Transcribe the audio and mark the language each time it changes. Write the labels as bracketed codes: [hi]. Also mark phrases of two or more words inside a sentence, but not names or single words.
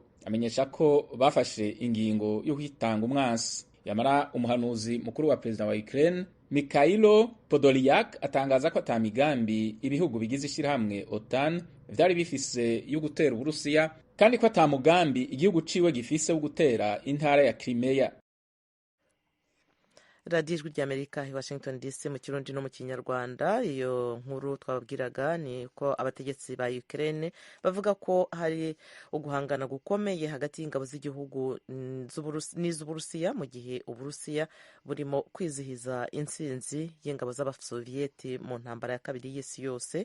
[rn] Amenyesha ko bafashe ingingo yo kwitanga umwansi. Yamara umuhanuzi mukuru wa perezida wa Ukraine Mikhailo Podolyak atangaza ko atamigambi ibihugu bigize ishirahamwe OTAN vyari bifise yo gutera Uburusiya kandi ko atamugambi igihugu ciwe gifise wo gutera intara ya Crimea. radiyo ijwi ry'Amerika i Washington DC mu Kirundi no mu Kinyarwanda. [rw] Iyo nkuru twababwiraga ni ko abategetsi ba Ukraine bavuga ko hari uguhangana gukomeye hagati y'ingabo z'igihugu n'iz'Uburusiya mu gihe Uburusiya burimo kwizihiza intsinzi y'ingabo z'Abasoviyeti mu ntambara ya kabiri y'isi yose.